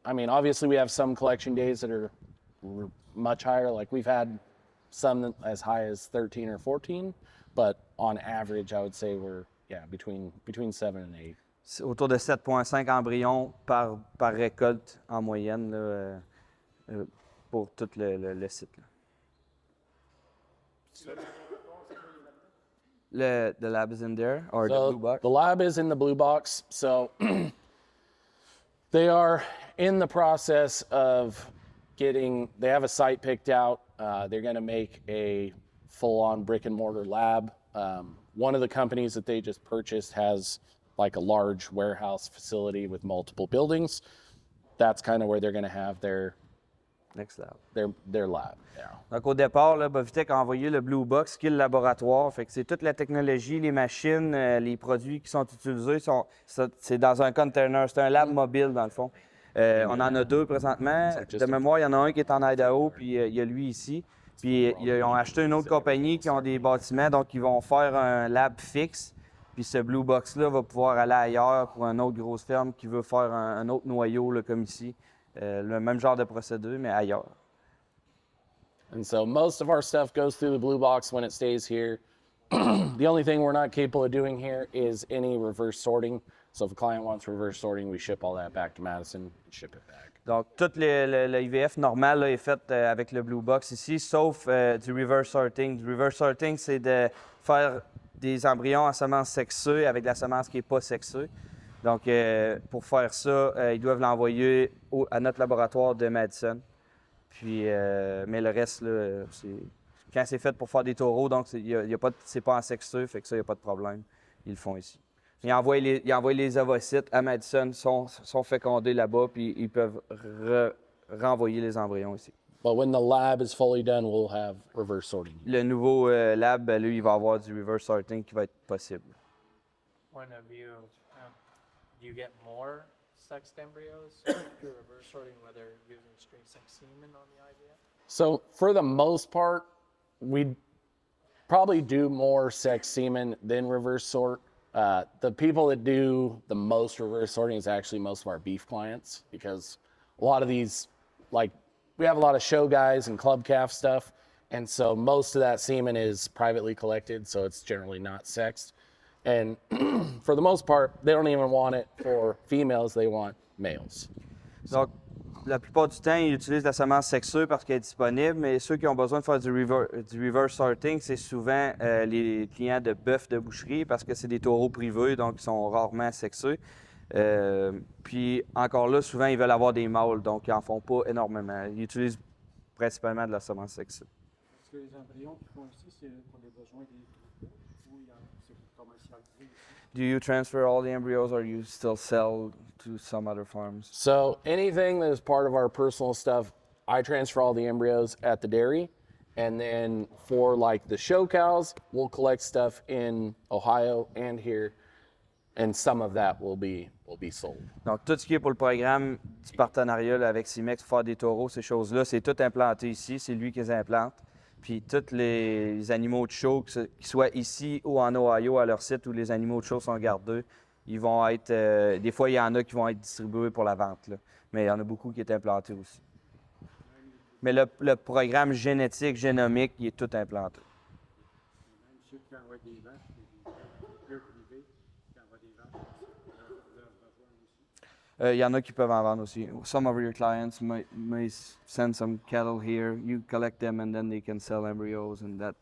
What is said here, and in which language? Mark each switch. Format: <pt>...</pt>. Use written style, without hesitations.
<en>I mean, obviously we have some collection days that are much higher. Like we've had some as high as 13 or 14, but on average, I would say we're between 7 and 8.</en> <fr>C'est autour de 7,5 embryons par récolte en moyenne là, pour tout le site.</fr> <en>Là. The lab is in there, or So the blue box? the lab is in the blue box. So they are in the process of they have a site picked out. They're going to make a full-on brick and mortar lab. One of the companies that they just purchased has like a large warehouse facility with multiple buildings. That's kind of where they're going to have their Next lab. Their lab. Yeah.</en> <fr>Donc, au départ, là, Boviteq a envoyé le Blue Box, qui est le laboratoire. Fait que c'est toute la technologie, les machines, les produits qui sont utilisés. C'est dans un container. C'est un lab mobile, dans le fond. On en a 2 présentement. De mémoire, il y en a un qui est en Idaho, puis il y a lui ici. Puis ils ont acheté une autre compagnie qui ont des bâtiments, donc ils vont faire un lab fixe. Puis ce Blue Box-là va pouvoir aller ailleurs pour une autre grosse ferme qui veut faire un autre noyau, là, comme ici. Le même genre de procédé, mais ailleurs.</fr> <en>And so most of our stuff goes through the blue box when it stays here. The only thing we're not capable of doing here is any reverse sorting. So if a client wants reverse sorting, we ship all that back to Madison and ship it back.</en> <fr>Donc, tout le IVF normal là, est fait avec le Blue Box ici, sauf du reverse sorting. Du reverse sorting, c'est de faire des embryons en semence sexée avec la semence qui n'est pas sexée. Donc, pour faire ça, ils doivent l'envoyer à notre laboratoire de Madison. Puis, mais le reste, là, quand c'est fait pour faire des taureaux, donc c'est pas en sexeux, fait que ça, il n'y a pas de problème. Ils le font ici. Ils envoient les ovocytes à Madison, sont fécondés là-bas, puis ils peuvent renvoyer les embryons ici.</fr> <en>But when the lab is fully done, we'll have reverse sorting.</en> <fr>Le nouveau lab, ben, lui, il va avoir du reverse sorting qui va être possible.</fr> <en>Point of view, do you get more sexed embryos through reverse sorting, whether using straight sex semen on the IVF? So for the most part, we probably do more sex semen than reverse sort. The people that do the most reverse sorting is actually most of our beef clients, because a lot of these, like, we have a lot of show guys and club calf stuff, and so most of that semen is privately collected, so it's generally not sexed. And for the most part, they don't even want it for females, they want males.</en> <fr>Donc, la plupart du temps, ils utilisent la semence sexuée parce qu'elle est disponible, mais ceux qui ont besoin de faire du reverse sorting, c'est souvent les clients de bœuf de boucherie parce que c'est des taureaux privés, donc ils sont rarement sexués. Puis encore là, souvent, ils veulent avoir des mâles, donc ils n'en font pas énormément. Ils utilisent principalement de la semence sexuée. Est-ce que les embryons qu'ils font ici, c'est pour les besoins des groupes ou c'est pour commercialiser?</fr> <en>Do you transfer all the embryos or you still sell to some other farms? So anything that is part of our personal stuff, I transfer all the embryos at the dairy. And then for like the show cows, we'll collect stuff in Ohio and here. And some of that will be sold.</en> <fr>Donc, tout ce qui est pour le programme du partenariat là, avec Ciaq, faire des taureaux, ces choses-là, c'est tout implanté ici. C'est lui qui les implante. Puis tous les animaux de show, qu'ils soient ici ou en Ohio, à leur site où les animaux de show sont gardés, ils vont être... des fois, il y en a qui vont être distribués pour la vente, là. Mais il y en a beaucoup qui est implanté aussi. Mais le programme génétique, génomique, il est tout implanté. Même ceux qui envoient des vaches, des privés qui envoient des vaches, leurs besoins aussi. Il y en a qui peuvent en vendre aussi.</fr> <en>Some of your clients may send some cattle here. You collect them and then they can sell embryos and that</en>